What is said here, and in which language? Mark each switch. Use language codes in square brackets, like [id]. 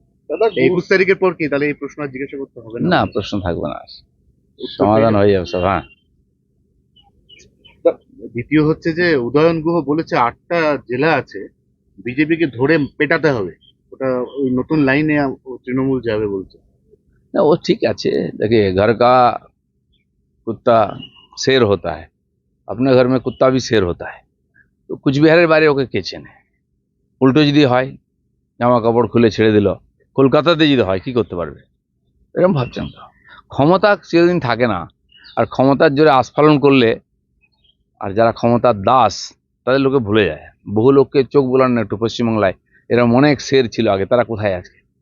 [bn] দাদা 21 তারিখের পর কি তাহলে এই প্রশ্ন আর জিজ্ঞাসা করতে হবে না, প্রশ্ন থাকবে না, উত্তর সমাধান পেয়ে হয়ে যাবে সব। হ্যাঁ, যাবেন। দ্বিতীয় হচ্ছে যে উদয়ন গুহ বলেছে 8টা জেলা আছে, বিজেপিকে ধরে পেটাতে হবে, ওটা ওই নতুন লাইনে তৃণমূল যাবে বলছে। না, [hi] वो ठीक [bn] আছে। [hi] देखिए, घर का कुत्ता शेर होता है, अपने घर में कुत्ता भी शेर होता है। [bn] তো কুচবিহারের বাইরে ওকে কে চেনে? উল্টো যদি হয়, জামা কাপড় খুলে ছেড়ে দিল, কলকাতাতে যদি হয় কি করতে পারবে? এরকম ভাবছেন তো? ক্ষমতা চিরদিন থাকে না, আর ক্ষমতার জোরে আস্ফালন করলে, আর যারা ক্ষমতার দাস তাদের লোকে ভুলে যায়। বহু লোককে চোখ বোলান না একটু পশ্চিমবাংলায়, এরকম অনেক শের ছিল আগে, তারা কোথায় আছে?